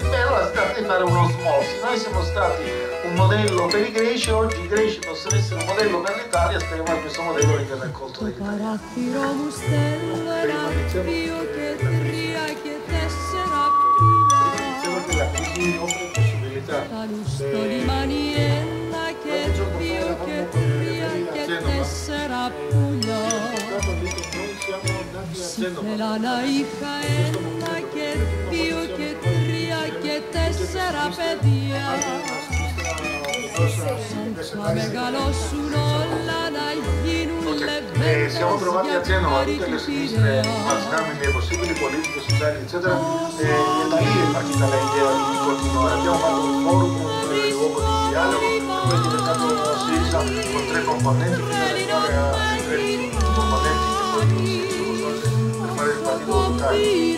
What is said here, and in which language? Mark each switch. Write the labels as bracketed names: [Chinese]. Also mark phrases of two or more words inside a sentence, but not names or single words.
[Italian] Beh, allora si tratta di fare un'osmosi. Noi siamo stati un modello per i greci, oggi i greci possono essere un modello per l'Italia, speriamo che questo modello venga raccolto dagli italiani. La crisi offre possibilità. [Greek] Στελάνα είχα ένα και δύο και τρία και τέσσερα παιδιά. Θα μεγαλώσουν όλα να γίνουν λεβέντες [Italian] siamo trovati a Genova tutte le sinistre immaginabili e possibili, politiche, sociali, eccetera, e da lì è partita l'idea di continuare. Abbiamo fatto un forum, un luogo di dialogo, e poi è diventato una SISA con 3 componenti, fino ad arrivare a 13 componenti che poi si sono risolti per fare il partito volontario.